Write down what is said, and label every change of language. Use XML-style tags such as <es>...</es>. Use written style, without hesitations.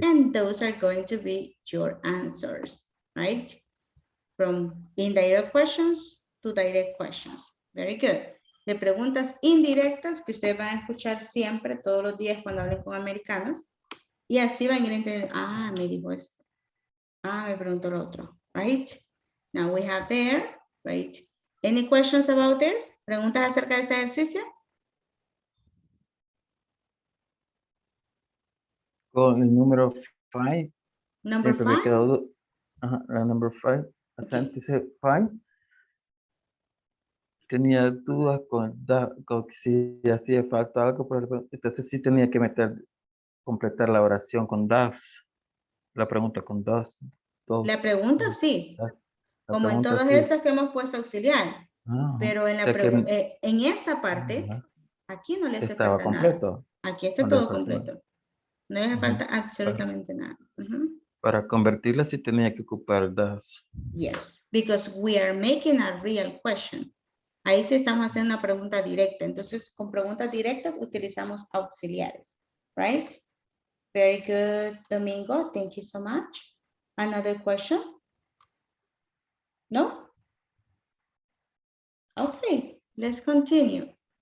<en>And those are going to be your answers, right? From indirect questions to direct questions. Very good.</en> <es>De preguntas indirectas que ustedes van a escuchar siempre, todos los días cuando hablen con americanos. Y así van a ir entendiendo, ah, me dijo esto. Ah, me preguntó lo otro, right?</es> <en>Now we have there, right? Any questions about this?</en> <es>¿Preguntas acerca de este ejercicio? Con el número 5.</es> <en>Number</en> <es>Siempre me he 5? quedado. Ajá, la number 5. Asante, 5. Tenía dudas con si hacía falta algo, pero entonces sí tenía que completar la oración con das. La pregunta con das. La pregunta sí. Como en todas sí. estas que hemos puesto auxiliar. Pero en, en esta parte, aquí no le hace estaba falta completo. nada. Aquí está todo completo. No le hace falta absolutamente nada. Para convertirla sí tenía que ocupar das.</es> <en>Yes, because we are making a real question.</en> <es>Ahí sí estamos haciendo una pregunta directa. Entonces, con preguntas directas utilizamos auxiliares. Right?</es> <en>Very good, Domingo. Thank you so much. Another question? No? Okay, let's continue.</en>